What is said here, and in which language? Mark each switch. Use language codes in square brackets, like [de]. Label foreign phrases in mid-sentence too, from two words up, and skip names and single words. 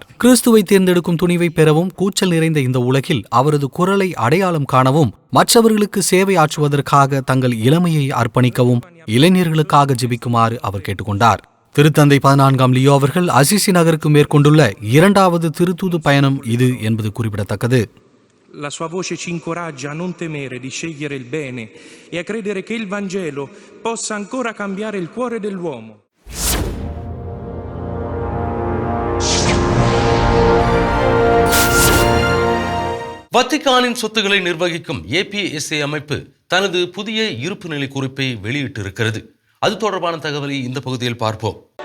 [ta] கிறிஸ்துவை தேர்ந்தெடுக்கும் துணிவை பெறவும், கூச்சல் நிறைந்த இந்த உலகில் அவரது குரலை அடையாளம் காணவும், மற்றவர்களுக்கு சேவை ஆற்றுவதற்காக தங்கள் இளமையை அர்ப்பணிக்கவும் இளைஞர்களுக்காக ஜெபிக்குமாறு அவர் கேட்டுக்கொண்டார். திருத்தந்தை 14ஆம் லியோ அவர்கள் அசிசி நகருக்கு மேற்கொண்டுள்ள 2வது திருத்தூது பயணம் இது என்பது குறிப்பிடத்தக்கது. [it] La sua voce ci incoraggia a non temere di scegliere il bene e a credere che il Vangelo possa ancora cambiare il cuore dell'uomo. [ta] வத்திக்கானின் சொத்துக்களை நிர்வகிக்கும் APSA அமைப்பு தனது புதிய இருப்பு நிலை குறிப்பை வெளியிட்டிருக்கிறது. அது தொடர்பான தகவலை இந்த பகுதியில் பார்ப்போம்.